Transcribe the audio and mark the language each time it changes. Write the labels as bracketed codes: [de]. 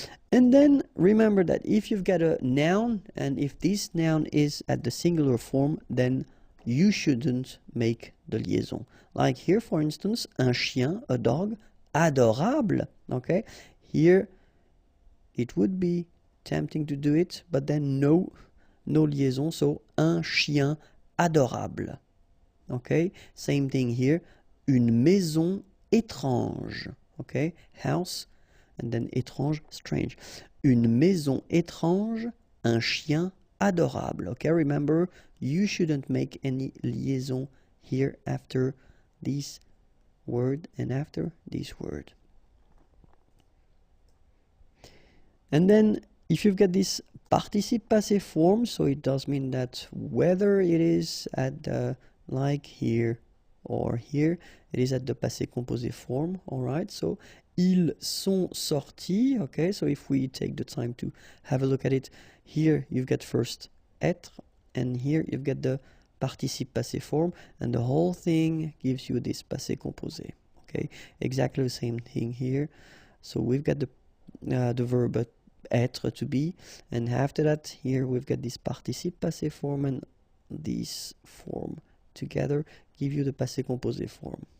[en] And then remember that if you've got a noun, and if this noun is at the singular form, then you shouldn't make the liaison. Like here, for instance, [fr] un chien, [en] a dog, adorable, okay? Here, it would be tempting to do it, but then no liaison, so [fr] un chien adorable, [en] okay? Same thing here, [fr] une maison étrange, [en] okay? House, and then étrange, strange. [fr] Une maison étrange, un chien adorable, [en] okay? Remember, you shouldn't make any liaison here after these word and after this word. And then if you've got this participe passé form, so it does mean that whether it is at the, like here or here, it is at the passé composé form. All right, so [fr] ils sont sortis. [en] Okay, so if we take the time to have a look at it, here you've got first être, and here you've got the participe passé form, and the whole thing gives you this passé composé. Okay, exactly the same thing here. So we've got the verb être, to be, and after that here we've got this participe passé form, and this form together give you the passé composé form.